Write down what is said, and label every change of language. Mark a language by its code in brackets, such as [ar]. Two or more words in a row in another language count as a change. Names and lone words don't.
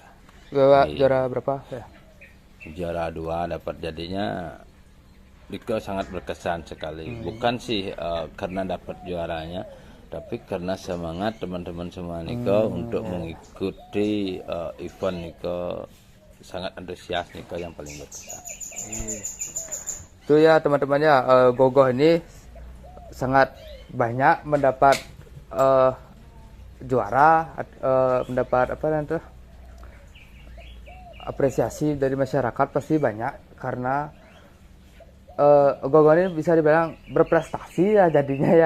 [id] Juara berapa ya? Juara 2 dapat, jadinya nika sangat berkesan sekali. Bukan sih karena dapat juaranya, tapi karena semangat teman-teman semua nika untuk mengikuti event nika sangat antusias nika yang paling berkesan. Itu ya teman-teman ya, gogoh ini sangat banyak mendapat juara, mendapat apa nanti apresiasi dari masyarakat pasti banyak, karena gogoh ini bisa dibilang berprestasi ya jadinya ya.